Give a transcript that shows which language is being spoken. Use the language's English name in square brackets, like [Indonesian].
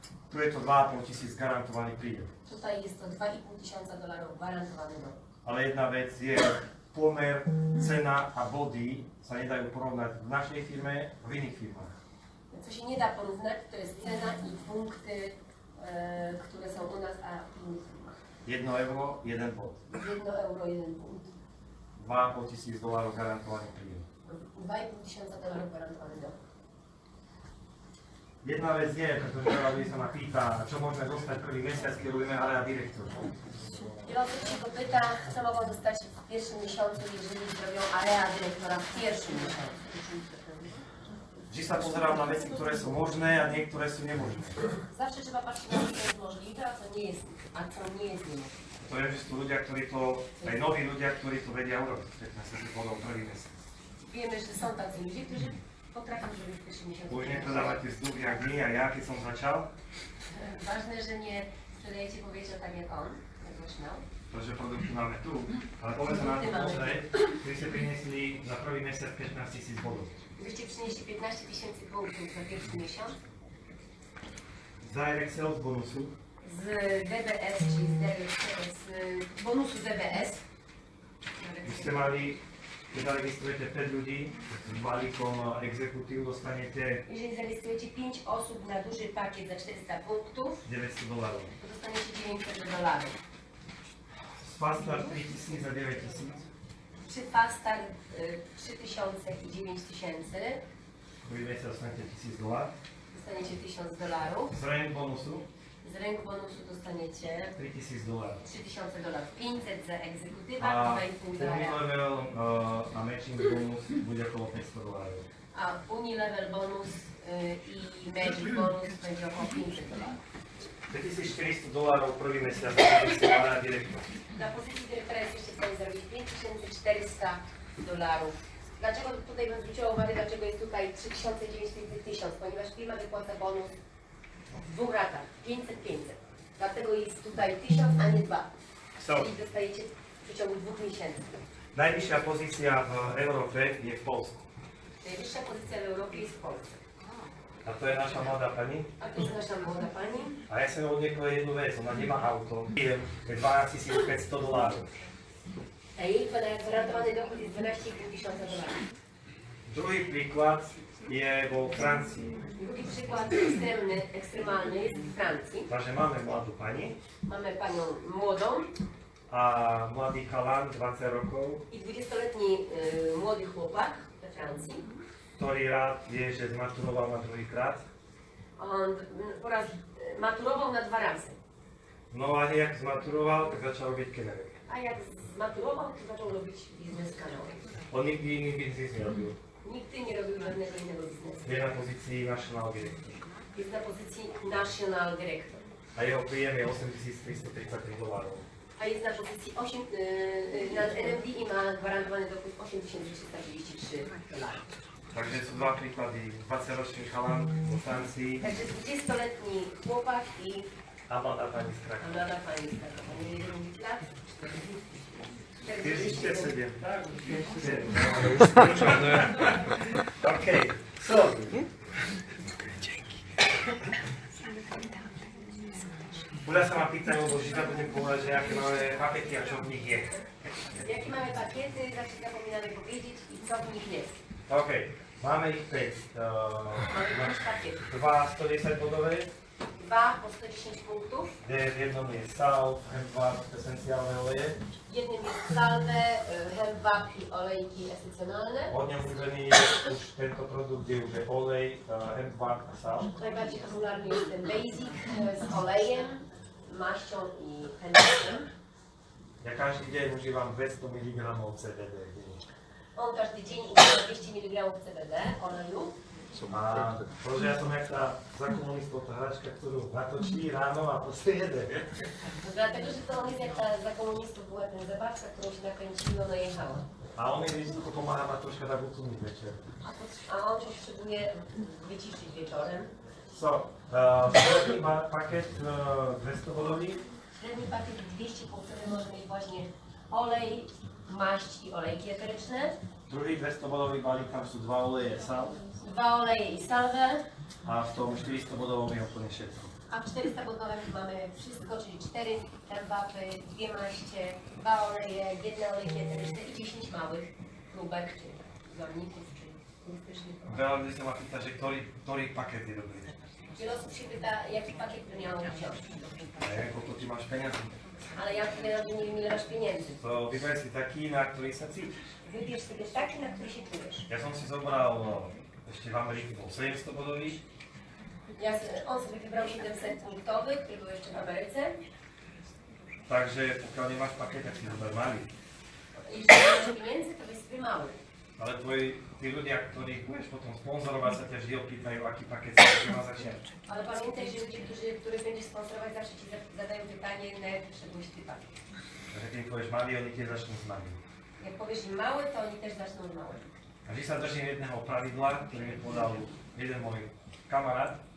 [Slovak] Tu je to $2,500 garantovaný príjem. [Polish] Tutaj jest to 2,5 tysiąca dolarów gwarantowany rok. [Slovak] Ale jedna vec je, pomer, cena a body sa nedajú porovnať v našej firme a v iných firmách. [Polish] Co się nie da porównać, to jest cena i punkty, które są u nas, a w innych firmach. [Slovak] €1, 1 bod. [Polish] 1 euro, 1 punkt. [Slovak] $2,500 garantovaný príjem. [Polish] 2,5 tysiąca dolarów gwarantowany rok. [Slovak] Jedna vec je, pretože veľa ľudí sa ma pýta, čo môžeme dostať prvý mesiac, keď robíme area direktor. [Polish] Wiele osób się go pyta, co mogą dostać w pierwszym miesiącu, jeżeli zrobią area dyrektora w pierwszym miesiącu. [Slovak] Vždy sa pozerám na veci, ktoré sú možné a niektoré sú nemožné. [Polish] Zawsze trzeba patrzeć na to, co jest możliwe, a co nie jest niemożliwe. [Slovak] To je, že sú ľudia, ktorí to, aj noví ľudia, ktorí to vedia urobiť, 15 000 bodov prvý mesiac. [Polish] Wiemy, że są tacy ludzie, którzy potrafią zrobić w pierwszym miesiącu. [Slovak] Už nepredávate vzduch jak my a ja, keď som začal, [Polish] Ważne, że nie sprzedajecie powietrza tak jak on, jak zaczynał. [Slovak] pretože produkty máme tu, ale poďme sa na to pozrieť, ktorí ste priniesli za prvý mesiac 15 000 bodov. [Polish] Gdybyście przynieśli 15 000 punktów za pierwszy miesiąc [English] Direct sales bonusu [Polish] z DBS, czyli z bonusu DBS, [Slovak] by ste mali, keď zaregistrujete 5 ľudí s balíkom exekutív, dostanete [Polish] jeżeli zarejestrujecie 5 osób na duży pakiet za 400 punktów, $900. to dostaniecie 900 dolarów. [Slovak] Z Fast Start 3000 za 9000. [Polish] Przy Fast Start 3000 i 9000 [Slovak] Prvý mesiac dostanete $1000. [Polish] dostaniecie 1000 dolarów. [Slovak] Z rank bonusu [Polish] Z ręku bonusu dostaniecie $3000. 3000 dolarów. 500 za egzekutywa, A 2,5 dolara. [Slovak] Unilevel a matching bonus bude okolo $500. [Polish] A Unilevel bonus i Magic bonus będzie około 500 dolarów. [Slovak] $5400 prvý mesiac za direktor. [Polish] Na pozycji dyrektora jesteście w stanie zarobić 5400 dolarów. Dlaczego tutaj bym zwróciła uwagę, dlaczego jest tutaj 3000, 900, 1000? Ponieważ firma wypłaca bonus w 2 ratach, 500-500. Dlatego jest tutaj 1000, a nie 2. Czyli dostajecie w przeciągu 2 miesięcy. [Slovak] Najvyššia pozícia v Európe je v Polsku. [Polish] Najwyższa pozycja w Europie jest w Polsce. [Slovak] A to je naša mladá pani. [Polish] A to jest nasza młoda pani. [Slovak] A ja som od niekoho jednu vec, ona nemá auto. Príjem je $12 500. [Polish] A jej gwarantowany dochód jest 12,5 tysiąca dolarów. [Slovak] Druhý príklad je vo Francii. [Polish] Drugi przykład ekstremalny jest w Francji. [Slovak] Takže máme mladú pani [Polish] Mamy panią młodą [Slovak] a mladý chalan 20 rokov, [Polish] i 20-letni młody chłopak we Francji. [Slovak] ktorý rád vie, že zmaturoval na druhýkrát. [Polish] On maturował na 2 razy. [Slovak] No a jak zmaturoval, tak začal robiť KannaWay. [Polish] A jak zmaturował, to zaczął robić biznes KannaWay. [Slovak] On nikdy iný biznis nerobil. [Polish] Nigdy nie robił żadnego innego biznesu. [Slovak] Je na pozícii national director. [Polish] Jest na pozycji National Director. [Slovak] A jeho príjem je $8,333. [Polish] A jest na pozycji na NMD i ma gwarantowany dochód $8,333. [Slovak] Takže sú dva príklady. 20-ročný chalan vo Francii [Polish] Także 20-letni chłopak i [Slovak] a mladá pani z Krakowa. [Polish] młoda pani z Krakowa. Nie wiem, ile lat? 47. Tak, 47. [English] Okay, so. [Slovak] Ľudia sa ma pýtajú, lebo vždy zabudnem povedať, že aké máme pakety a čo v nich je. [Polish] Jakie mamy pakiety, zawsze zapominamy powiedzieć i co w nich jest. [Slovak] OK, máme ich 5. [Polish] Mamy 5 pakietów. [Slovak] 2 110 bodové, [Polish] 2 po 110 punktów. [Slovak] kde v jednom je sal, hempwap, esenciálne oleje. [Polish] W jednym jest salwę, hemwap i olejki esencjonalne. [Slovak] Od ňom vymený už tento produkt, kde už je olej, hempwap a sal. [Polish] Najbardziej popularny jest ten basic z olejem, maścią i hempwapem. [Slovak] Ja každý deň užívam 200 mg CBD. [Polish] On każdy dzień używa 200 mg CBD oleju. [Slovak] A protože ja som jak tá za komunistov tá hračka, ktorú natočí ráno a proste jede. [Polish] Dlatego, że to on jest jak ta za komunistów była ten zabawka, którą się nakręciło, no jechała. [Slovak] A on mi tylko pomáha ma troška tak utlmiť večer. [Polish] A on coś potrzebuje wyciszyć wieczorem. [Slovak] So, średný pakiet 200 bodový. [Polish] Średni pakiet 200 punktowy może mieć właśnie olej, maść i olejki eteryczne. [Slovak] Druhý 200 bodový balík, tam sú 2 oleje sal. [Polish] 2 oleje i salwę. [Slovak] A v tom 400 bodovom je úplne všetko. [Polish] A w 400 bodowym mamy wszystko, czyli 4 hembapy, 2 maście, 2 oleje, 1 olejki eteryczne i 10 małych próbek, czy zamienników, czy turystycznych. [Slovak] Veľa ľudí sa ma pýta, že ktorý paket je dobrý. [Polish] Wiele osób się pyta, jaki pakiet by miał wziąć. [Slovak] A ja koľko ty máš peniazy. [Polish] Ale ja nie wiem, ile masz pieniędzy. [Slovak] To vyber si taký, na ktorý sa cítiš. [Polish] Wybierz sobie taki, na który się czujesz. [Slovak] Ja som si zobral, ešte v Amerike bol 700 bodový. [Polish] On sobie wybrał 700 punktowy, który był jeszcze w Ameryce. [Slovak] Takže pokiaľ nemáš paket, tak si zober malý. [Polish] Jeśli nie masz pieniędzy, to weź sobie mały. [Slovak] Ale tí ľudia, ktorých budeš potom sponzorovať, sa ťa vždy opýtajú, aký paket sa má začať. [Polish] Ale pamiętaj, że ludzie, których będziesz sponsorować, zawsze ci zadają pytanie, na jaki wszedłeś ty pakiet. [Slovak] Takže keď povieš malý, oni tiež začnú s malým. [Polish] Jak powiesz im mały, to oni też zaczną z małym. [Slovak] A vždy sa držím jedného pravidla, ktorý mi podal jeden môj kamarát.